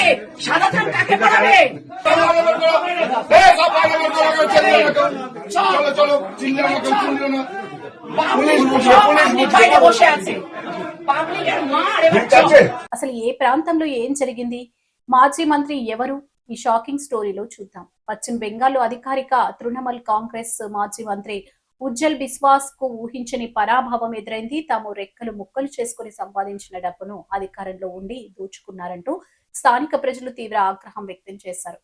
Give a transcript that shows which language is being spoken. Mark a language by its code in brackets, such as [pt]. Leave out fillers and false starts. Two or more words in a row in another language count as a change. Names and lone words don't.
[bn] সাদা থান কাকে পড়াবে? চলো চলো চিল্লানো পুলিশ বুঝবে, সব পুলিশ পাবলিক বুঝবে। বাইরে বসে আছে পাবলিকের মার এবার ঠিক আছে [te] అసలు ఏ ప్రాంతంలో ఏం జరిగింది? మాజీ మంత్రి ఎవరు? ఈ షాకింగ్ స్టోరీలో చూద్దాం. పశ్చిమ బెంగాల్లో అధికారిక తృణమూల్ కాంగ్రెస్ మాజీ మంత్రి ఉజ్జల్ బిస్వాస్ కు ఊహించని పరాభవం ఎదురైంది. తాము రెక్కలు ముక్కలు చేసుకుని సంపాదించిన డబ్బును అధికారంలో ఉండి దోచుకున్నారంటూ స్థానిక ప్రజలు తీవ్ర ఆగ్రహం వ్యక్తం చేశారు.